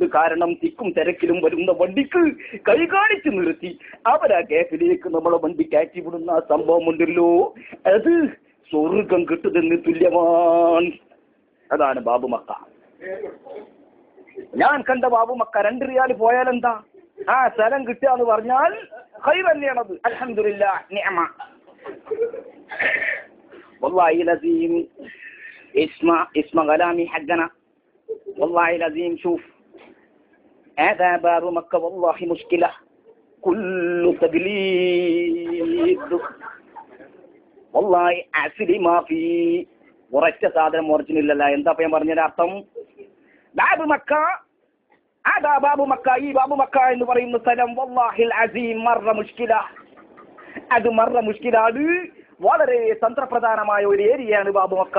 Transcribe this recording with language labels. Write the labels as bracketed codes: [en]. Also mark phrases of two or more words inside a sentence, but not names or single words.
[ml] കാരണം തിക്കും തിരക്കിലും വരുന്ന വണ്ടിക്ക് കൈ കാണിച്ചു നിർത്തി അവരാ ഗ്യാപ്പിലേക്ക് നമ്മളെ വണ്ടി കയറ്റി വിടുന്ന സംഭവം ഉണ്ടല്ലോ, അത് സ്വർഗം കിട്ടുന്നതിന് തുല്യമാണ്. അതാണ് ബാബുമക്ക. ഞാൻ കണ്ട ബാബുമക്ക 2 റിയാൽ പോയാലെന്താ, ആ സ്ഥലം കിട്ടുക എന്ന് പറഞ്ഞാൽ ഖൈർ തന്നെയാണത്. [ar] الحمد لله نعمة. والله العظيم اسمع كلامي حقنا والله العظيم. شوف هذا باب مكة والله مشكلة كل تقليد والله أصلي ما في [ml] ഉറച്ച സാധനം ഒറിജിനല്ല. എന്താ ഞാൻ പറഞ്ഞതിന്റെ അർത്ഥം? ബാബു മക്ക, അതാ ബാബു മക്ക, ഈ ബാബു മക്ക എന്ന് പറയുന്ന സ്ഥലം [ar] والله العظيم مرة مشكلة. [ml] അത് [ar] مرة مشكلة. [ml] അത് വളരെ തന്ത്രപ്രധാനമായ ഒരു ഏരിയയാണ് ബാബു മക്ക.